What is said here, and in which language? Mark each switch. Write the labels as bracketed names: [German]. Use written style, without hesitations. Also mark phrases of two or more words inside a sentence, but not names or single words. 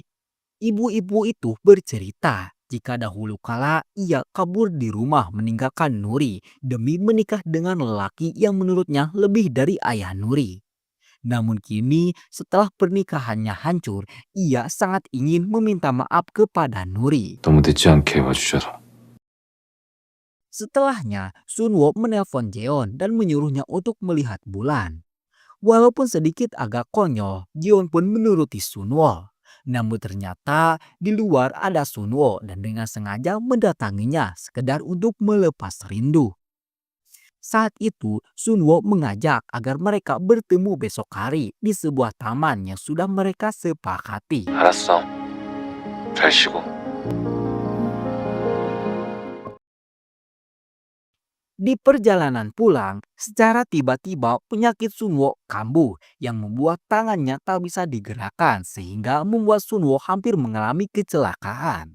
[Indonesian] Ibu-ibu itu bercerita jika dahulu kala ia kabur di rumah meninggalkan Nuri demi menikah dengan lelaki yang menurutnya lebih dari ayah Nuri. Namun kini setelah pernikahannya hancur, ia sangat ingin meminta maaf kepada Nuri. [Korean] 너무 늦지 않게 와주셔서. [Indonesian] Setelahnya, Sunwo menelpon Jeon dan menyuruhnya untuk melihat bulan. Walaupun sedikit agak konyol, Jeon pun menuruti Sunwo. Namun ternyata di luar ada Sunwo dan dengan sengaja mendatanginya sekedar untuk melepas rindu. Saat itu Sunwo mengajak agar mereka bertemu besok hari di sebuah taman yang sudah mereka sepakati. [Korean] 알았어. 잘 쉬고. [Indonesian] Di perjalanan pulang, secara tiba-tiba penyakit Sunwo kambuh yang membuat tangannya tak bisa digerakkan sehingga membuat Sunwo hampir mengalami kecelakaan.